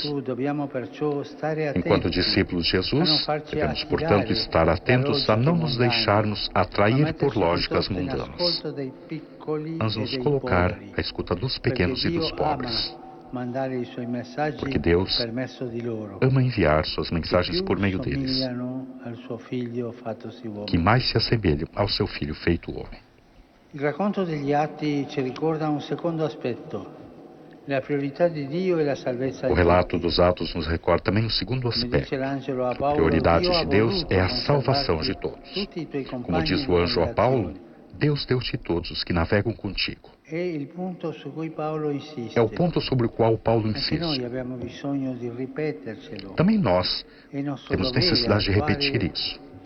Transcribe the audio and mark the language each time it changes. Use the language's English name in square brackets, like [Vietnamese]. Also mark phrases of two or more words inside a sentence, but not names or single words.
[Portuguese] Enquanto discípulos de Jesus, devemos, portanto, estar atentos a não nos deixarmos atrair por lógicas mundanas, mas nos colocar à escuta dos pequenos e dos pobres. Porque Deus ama enviar suas mensagens por meio deles, que mais se assemelham ao seu Filho feito homem. [Italian] Il racconto degli atti ci ricorda un secondo aspetto, la priorità di Dio e la salvezza di tutti. [Portuguese] O relato dos Atos nos recorda também um segundo aspecto. A prioridade de Deus é a salvação de todos. Como diz o anjo a Paulo, Deus deu-te todos os que navegam contigo. É o ponto sobre o qual Paulo insiste. Também nós temos necessidade de repetir isso.